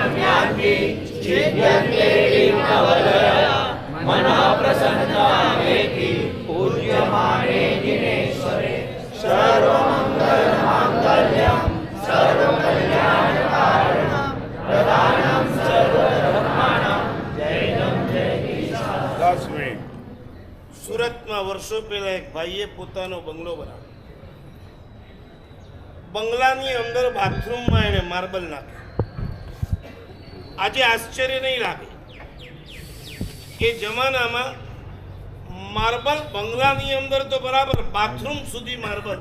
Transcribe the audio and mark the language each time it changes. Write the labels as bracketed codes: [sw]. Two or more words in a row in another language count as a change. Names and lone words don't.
[sa] यान्ति चिद्यन्ते विघ्नवलया मनः प्रसन्नामेति पूज्यमाने दिनेश्वरे सर्वमङ्गलमाङ्गल्यं सर्वकल्याणकारणं प्रदानं सर्वधर्माणां जयं जय [gu] 10 મિનિટ. સુરતમાં વર્ષો પહેલા એક ભાઈએ પોતાનો બંગલો બનાવ્યો. બંગલાની અંદર બાથરૂમમાં એણે માર્બલ નાખ્યું. આજે આશ્ચર્ય નહીં લાગે કે જમાનામાં માર્બલ બંગલાની અંદર તો બરાબર, બાથરૂમ સુધી માર્બલ.